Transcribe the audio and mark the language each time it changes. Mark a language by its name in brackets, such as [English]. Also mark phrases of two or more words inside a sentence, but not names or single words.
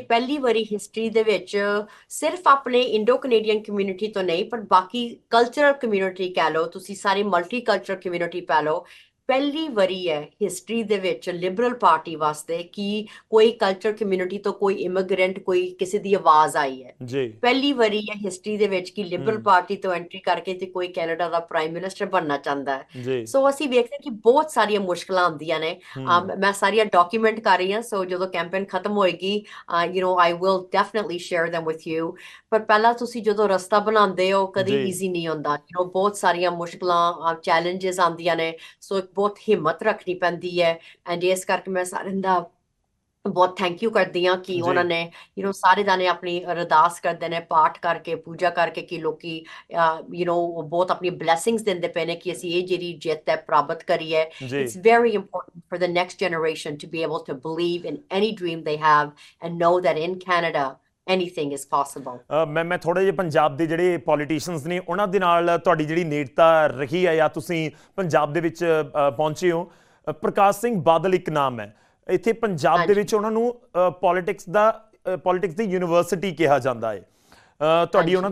[Punjabi] ਪਹਿਲੀ ਵਾਰੀ ਹਿਸਟਰੀ ਦੇ ਵਿੱਚ ਸਿਰਫ ਆਪਣੇ [English] Indo Canadian community [Punjabi] ਤੋਂ ਨਹੀਂ ਪਰ ਬਾਕੀ [English] cultural community [Punjabi] ਕਹਿ ਲਓ, ਤੁਸੀਂ ਸਾਰੀ [English] multi culture community [Punjabi] ਪਾ ਲਓ, ਪਹਿਲੀ ਵਾਰੀ ਹੈ ਹਿਸਟਰੀ ਦੇ ਵਿੱਚ ਲਿਬਰਲ ਪਾਰਟੀ ਵਾਸਤੇ ਕਿ ਕੋਈ [English] culture community [Punjabi] ਤੋਂ ਕੋਈ ਇਮੀਗ੍ਰੈਂਟ ਕੋਈ ਕਿਸੇ ਦੀ ਆਵਾਜ਼ ਆਈ ਹੈ। ਜੀ ਪਹਿਲੀ ਵਾਰੀ ਹੈ ਹਿਸਟਰੀ ਦੇ ਵਿੱਚ ਕਿ ਲਿਬਰਲ ਹੂੰ ਪਾਰਟੀ ਤੋਂ ਐਂਟਰੀ ਕਰਕੇ ਤੇ ਕੋਈ ਕੈਨੇਡਾ ਦਾ [English] prime minister [Punjabi] ਬਣਨਾ ਚਾਹੁੰਦਾ ਹੈ। ਜੀ ਸੋ ਅਸੀਂ ਵੇਖਦੇ ਹਾਂ ਕਿ ਬਹੁਤ ਸਾਰੀਆਂ ਮੁਸ਼ਕਲਾਂ ਆਉਂਦੀਆਂ ਨੇ। ਹੂੰ ਮੈਂ ਸਾਰੀਆਂ ਡਾਕੂਮੈਂਟ ਕਰ ਰਹੀ ਹਾਂ। ਸੋ ਜਦੋਂ ਕੈਂਪੇਨ ਖਤਮ ਹੋਏਗੀ [English] I will definitely share them with you. [Punjabi] ਪਰ ਪਹਿਲਾਂ ਤੁਸੀਂ ਜਦੋਂ ਰਸਤਾ ਬਣਾਉਂਦੇ ਹੋ ਕਦੀ ਜੀ ਈਜ਼ੀ ਨਹੀਂ ਹੁੰਦਾ। ਬਹੁਤ ਸਾਰੀਆਂ ਮੁਸ਼ਕਲਾਂ ਚੈਲੰਜਸ ਆਉਂਦੀਆਂ ਨੇ। ਸੋ ਬਹੁਤ ਹਿੰਮਤ ਰੱਖਣੀ ਪੈਂਦੀ ਹੈ। ਐਂਡ ਇਸ ਕਰਕੇ ਮੈਂ ਸਾਰਿਆਂ ਦਾ ਬਹੁਤ [English] thank you [Punjabi] ਕਰਦੀ ਹਾਂ ਕਿ ਜੀ ਉਹਨਾਂ ਨੇ ਸਾਰੇ ਜਾਣੇ ਆਪਣੀ ਅਰਦਾਸ ਕਰਦੇ ਨੇ, ਪਾਠ ਕਰਕੇ ਪੂਜਾ ਕਰਕੇ ਕਿ ਲੋਕੀ ਬਹੁਤ ਆਪਣੀ ਬਲੇਸਿੰਗਸ ਦਿੰਦੇ ਪਏ ਨੇ ਕਿ ਅਸੀਂ ਇਹ ਜਿਹੜੀ ਜਿੱਤ ਹੈ ਪ੍ਰਾਪਤ ਕਰੀ ਹੈ। ਜੀ [English] It's very important for the next generation to be able to believe in any dream they have and know that in Canada anything is possible। [Punjabi] ਮੈਂ ਥੋੜੇ ਜਿਹੇ ਪੰਜਾਬ ਦੇ ਜਿਹੜੇ ਪੋਲੀਟੀਸ਼ੀਅਨਸ ਨੇ ਉਹਨਾਂ ਦੇ ਨਾਲ ਤੁਹਾਡੀ ਜਿਹੜੀ ਨੇੜਤਾ ਰਹੀ ਹੈ ਜਾਂ ਤੁਸੀਂ ਪੰਜਾਬ ਦੇ ਵਿੱਚ ਪਹੁੰਚੇ ਹੋ। ਪ੍ਰਕਾਸ਼ ਸਿੰਘ ਬਾਦਲ ਇੱਕ ਨਾਮ ਹੈ ਇੱਥੇ ਪੰਜਾਬ ਦੇ ਹਾਂਜੀ ਵਿੱਚ, ਉਹਨਾਂ ਨੂੰ ਪੋਲਿਟਿਕਸ ਦੀ ਯੂਨੀਵਰਸਿਟੀ ਕਿਹਾ ਜਾਂਦਾ ਹੈ। ਤੁਹਾਡੀ ਉਹਨਾਂ